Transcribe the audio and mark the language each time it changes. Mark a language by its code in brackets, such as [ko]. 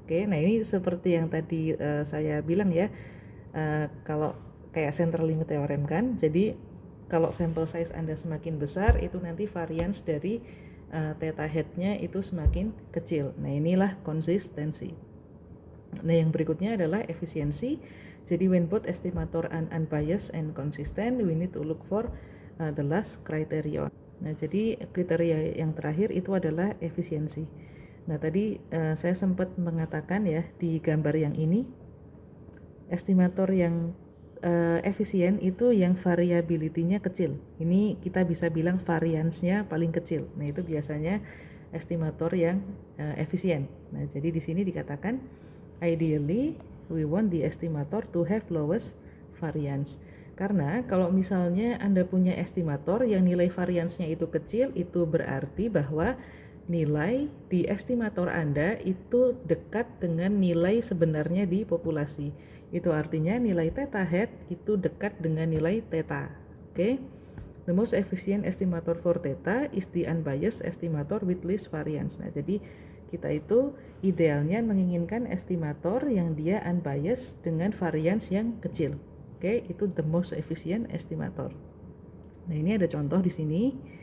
[id] Oke, nah ini seperti yang tadi saya bilang ya, kalau kayak central limit theorem kan, jadi kalau sample size Anda semakin besar, itu nanti variance dari theta hat-nya itu semakin kecil. Nah, inilah konsistensi. Nah, yang berikutnya adalah efisiensi. [en] Jadi when both estimator are unbiased and consistent, we need to look for the last criterion. [id] Nah, jadi kriteria yang terakhir itu adalah efisiensi. Nah, tadi saya sempat mengatakan ya di gambar yang ini, estimator yang efisien itu yang variability-nya kecil. Ini kita bisa bilang variance-nya paling kecil. Nah, itu biasanya estimator yang efisien. Nah, jadi di sini dikatakan [en] ideally we want the estimator to have lowest variance. [id] Karena kalau misalnya Anda punya estimator yang nilai variance-nya itu kecil, itu berarti bahwa nilai di estimator Anda itu dekat dengan nilai sebenarnya di populasi. Itu artinya nilai theta hat itu dekat dengan nilai theta. Oke. [en] The most efficient estimator for theta is the unbiased estimator with least variance. [id] Nah, jadi kita itu idealnya menginginkan estimator yang dia unbiased dengan variance yang kecil. Oke, itu [en] the most efficient estimator. [id] Nah, ini ada contoh di sini.